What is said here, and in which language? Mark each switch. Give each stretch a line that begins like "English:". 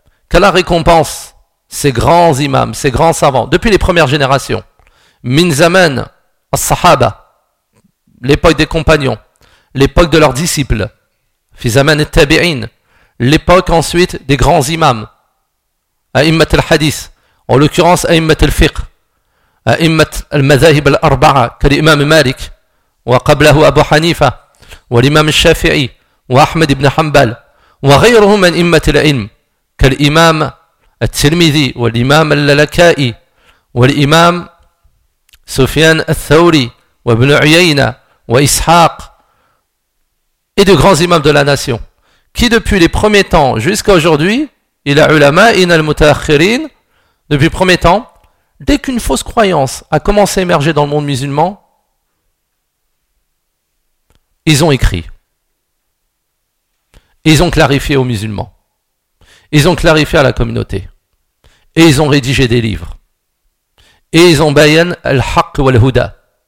French: Que la récompense ces grands imams, ces grands savants, depuis les premières générations.
Arabic: مِنْ زَمَنْ الصَّحَابَ.
French: L'époque des compagnons. L'époque de leurs disciples.
Arabic: فِي زَمَنِ التَّابِعِينَ.
French: L'époque ensuite des grands imams.
Arabic: أَئِمَّةُ الْحَدِيثِ.
French: En l'occurrence, أَئِمَّةُ الْفِقْهِ.
Arabic: أئمة المذاهب الأربعة كالإمام مالك وقبله أبو حنيفة والإمام الشافعي وأحمد بن حنبل وغيرهم من أئمة العلم كالإمام الترمذي والإمام اللالكائي والإمام سفيان الثوري وابن عيينة وإسحاق et de grands imams de la nation qui depuis les premiers temps jusqu'à aujourd'hui إلى علمائنا المتأخرين depuis les premiers temps.
French: Dès qu'une fausse croyance a commencé à émerger dans le monde musulman, ils ont écrit. Ils ont clarifié aux musulmans. Ils ont clarifié à la communauté. Et ils ont rédigé des livres. Et ils ont bayan al-haq wal-huda.